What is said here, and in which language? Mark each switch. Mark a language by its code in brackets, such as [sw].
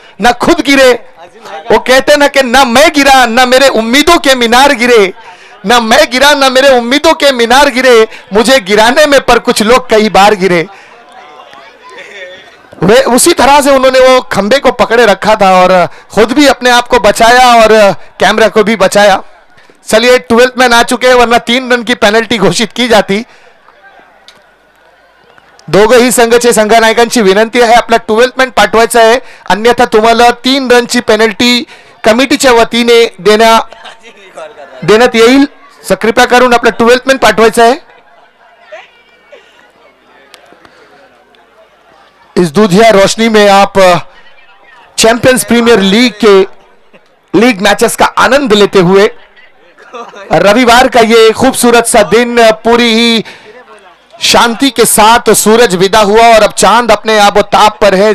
[hi] ना खुद गिरे, वो कहते ना कि ना मैं गिरा ना मेरे उम्मीदों के मीनार गिरे, ना मैं गिरा ना मेरे उम्मीदों के मीनार गिरे, मुझे गिराने में पर कुछ लोग कई बार गिरे। वे उसी तरह से उन्होंने वो खंबे को पकड़े रखा था और खुद भी अपने आप को बचाया और कैमरा को भी बचाया। चलिए 12th मैन आ चुके हैं, वरना 3 रन की पेनल्टी घोषित की जाती। [mr] दोघंही संघाचे संघनायकांची विनंती आहे आपला 12th मॅन पाठवायचा आहे, अन्यथा तुम्हाला 3 रनची पेनल्टी कमिटीच्या वतीने देण्यात येईल। कृपया करून आपला 12th मॅन पाठवायचा आहे। [hi] इस दूधिया रोशनी में आप चैंपियंस प्रीमियर लीग के लीग मैचेस का आनंद लेते हुए रविवार का ये खूबसूरत सा दिन पूरी ही शांति के साथ सूरज विदा हुआ और अब चांद अपने आबो ताप पर है।